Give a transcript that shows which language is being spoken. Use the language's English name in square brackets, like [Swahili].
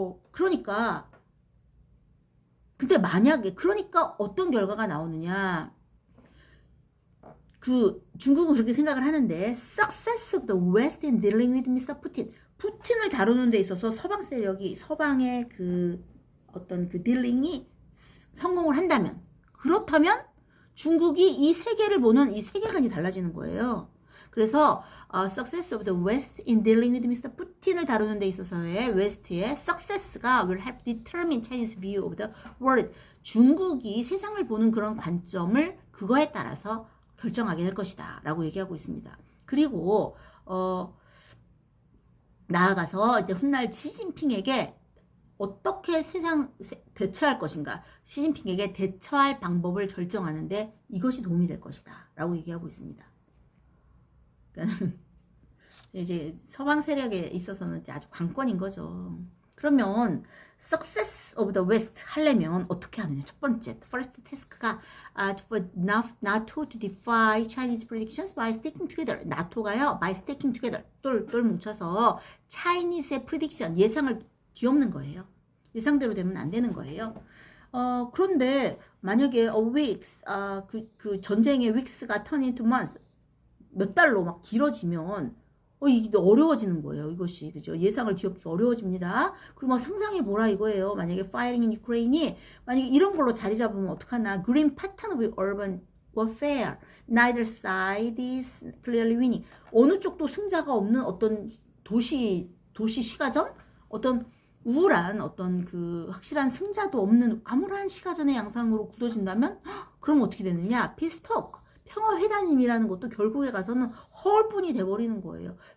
[Korean] 그러니까 근데 만약에 그러니까 어떤 결과가 나오느냐, 중국은 그렇게 생각을 하는데 [English] success of the West in dealing with Mr. [Korean] Putin, 푸틴을 다루는 데 있어서 서방 세력이 서방의 어떤 딜링이 성공을 한다면, 그렇다면 중국이 이 세계를 보는 이 세계관이 달라지는 거예요. 그래서 [English] success of the West in dealing with Mr. [Korean] Putin을 다루는 데 있어서의 웨스트의 success가 [English] will help determine Chinese view of the world. [Korean] 중국이 세상을 보는 그런 관점을 그거에 따라서 결정하게 될 것이다 라고 얘기하고 있습니다. 그리고 나아가서 이제 훗날 시진핑에게 어떻게 대처할 것인가, 시진핑에게 대처할 방법을 결정하는데 이것이 도움이 될 것이다 라고 얘기하고 있습니다. 그러니까 이제 서방 세력에 있어서는 이제 아주 관건인 거죠. 그러면 [English] success of the West [Korean] 하려면 어떻게 하느냐. 첫 번째, [English] first task가 for NATO to defy Chinese predictions by sticking together. [Korean] 나토가요, [English] by sticking together, [Korean] 똘똘 뭉쳐서 Chinese의 prediction, 예상을 뒤엎는 거예요. 예상대로 되면 안 되는 거예요. 그런데 만약에 weeks, 그 전쟁의 weeks가 [English] turn into months, [Korean] 몇 달로 막 길어지면 이게 어려워지는 거예요. 이것이, 그죠? 예상을 뒤엎기가 어려워집니다. 그리고 막 상상해 보라 이거예요. 만약에 [English] firing in Ukraine [Korean] 이 만약에 이런 걸로 자리 잡으면 어떡하나. [English] Green pattern of urban warfare. Neither side is clearly winning. [Korean] 어느 쪽도 승자가 없는 어떤 도시 시가전? 어떤 우울한 어떤 확실한 승자도 없는 암울한 시가전의 양상으로 굳어진다면 그럼 어떻게 되느냐? [English] Peace talk. [Korean] 평화회담이라는 것도 결국에 가서는 허울뿐이 돼버리는 거예요.